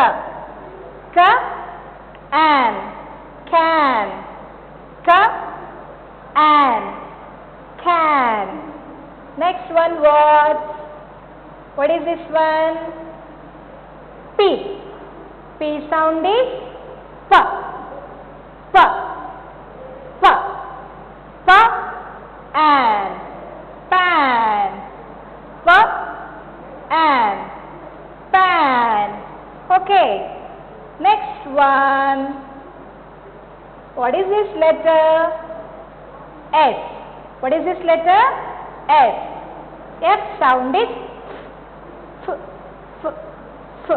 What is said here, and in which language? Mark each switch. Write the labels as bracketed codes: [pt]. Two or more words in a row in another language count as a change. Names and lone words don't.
[en] Ka, an. Can. Ka, an. Can. Next one what? What is this one? P. P sound is pa. Pa. Pa. Pa. An. Pan. Pa. An. Pan. Okay. Next one. What is this letter? S. What is this letter? S. F sound is f. F. F.